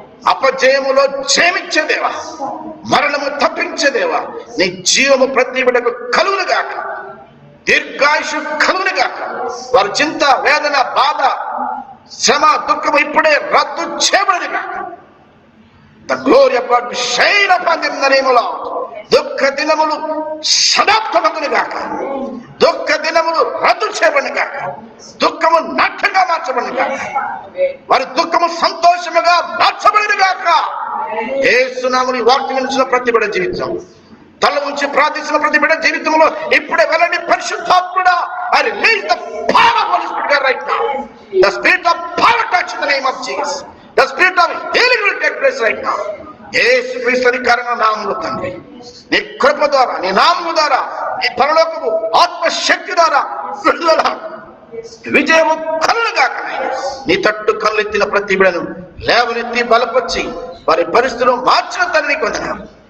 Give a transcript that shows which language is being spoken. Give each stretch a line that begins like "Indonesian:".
Telugu: అపజయములో జయమిచ్చే దేవా, మరణము తప్పించే దేవా, నీ జీవము ప్రతి బిడ్డకు కలుగునుగాక. దీర్ఘాయుషు కలుగునుగాక. వారి చింత, వేదన, బాధ, శ్రమ, దుఃఖము ఇప్పుడే రద్దు చేయబడునుగాక.
English: The glory of God will shine upon them in the name of Lord.
Telugu: దుఃఖ దినములు సమాప్తమగునుగాక. దుఃఖ దినములు రద్దు చేయబడునుగాక. దుఃఖము నాట్యంగా మార్చబడునుగాక. వారి దుఃఖము సంతోషముగా మార్చబడునుగాక. యేసు నామములో వాక్యం వినిచిన ప్రతి బిడ్డ జీవితం, తల ఉంచి ప్రార్థించిన ప్రతి బిడ్డ జీవితంలో ఇప్పుడే వెళ్ళండి.
English: పరిశుద్ధాత్ముడా, I release the power of Holy Spirit right now. The spirit of power touch in the name of Jesus. The spirit of healing will take place right now.
Telugu: యేసుక్రీస్తు అధికారంగా నామములో తండ్రి, నీ కృప ద్వారా, నీ నామము ద్వారా, నీ పరలోకము ఆత్మశక్తి ద్వారా విడుదల విజయము కలుగుగాక. నీ తట్టు కళ్ళెత్తిన ప్రతి బిడ్డను లేవనెత్తి బలపరిచి వారి పరిస్థితులు మార్చిన తండ్రి కొందనాలు.